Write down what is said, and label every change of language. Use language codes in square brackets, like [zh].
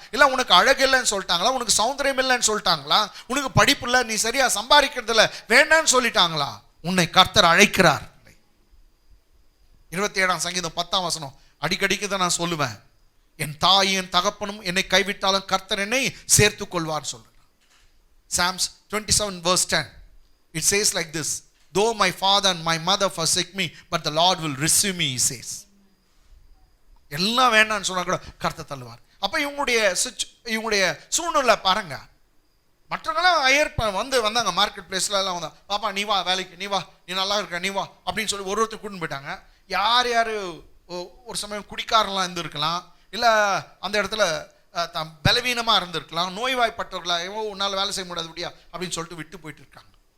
[ta] இல்லை உனக்கு அழகு இல்லைன்னு சொல்லிட்டாங்களா? உனக்கு சௌந்தரியம் இல்லைன்னு சொல்லிட்டாங்களா? உனக்கு படிப்பு இல்லை, நீ சரியா சம்பாதிக்கிறதுல வேண்டான்னு சொல்லிட்டாங்களா? உன்னை கர்த்தர் அழைக்கிறார். 27ஆம் சங்கீதம் 10ஆம் வசனம் அடிக்கடிக்கு தான் நான் சொல்லுவேன். என் தாயும் தகப்பனும் என்னை கைவிட்டாலும் கர்த்தர் என்னை சேர்த்து கொள்வார் சொல்றேன். [en] Psalms 27 verse 10 it says like this, though my father and my mother forsake me, but the Lord will receive me, he says. [ta] எல்லாம் வேண்டாம்னு சொன்னா கூட கர்த்தர் தள்ளுவார். அப்ப இவங்களுடைய சூழ்நிலை பாருங்க. மற்றவங்களாம் வந்தாங்க மார்க்கெட் பிளேஸ்ல எல்லாம் வந்தா, பாப்பா நீ வா வேலைக்கு, நீ வா, நீ நல்லா இருக்க, நீ வா அப்படின்னு சொல்லி ஒருத்தர் கூட்டின்னு போயிட்டாங்க. யார் ஒரு சமயம் குடிக்காரெல்லாம் இருந்திருக்கலாம், இல்லை அந்த இடத்துல பலவீனமாக இருந்திருக்கலாம், நோய்வாய்ப்பட்டவர்களா, உன்னால் வேலை செய்ய முடியாது முடியா அப்படின்னு சொல்லிட்டு விட்டு போயிட்டு இருக்காங்க.